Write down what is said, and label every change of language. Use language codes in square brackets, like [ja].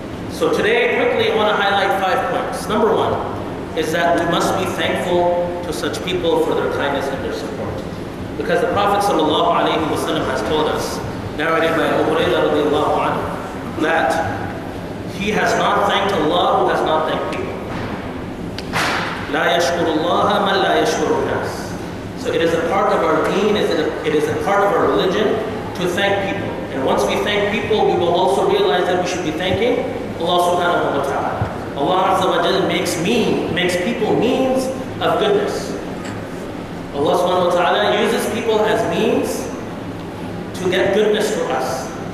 [en] So today, quickly, I want to highlight 5 points. Number 1 is that we must be thankful to such people for their kindness and their support. Because the Prophet ﷺ has told us, narrated by Abu Hurairah radiallahu anhu, that he has not thanked Allah who has not thanked people. [ar] لا يشكر الله من لا يشكر الناس. [en] So it is a part of our deen, it is a part of our religion to thank people. And once we thank people, we will also realize that we should be thanking Allah subhanahu wa ta'ala. Allah Azza wa Jalla makes people means of goodness. Allah subhanahu wa ta'ala uses people as means to get goodness to us.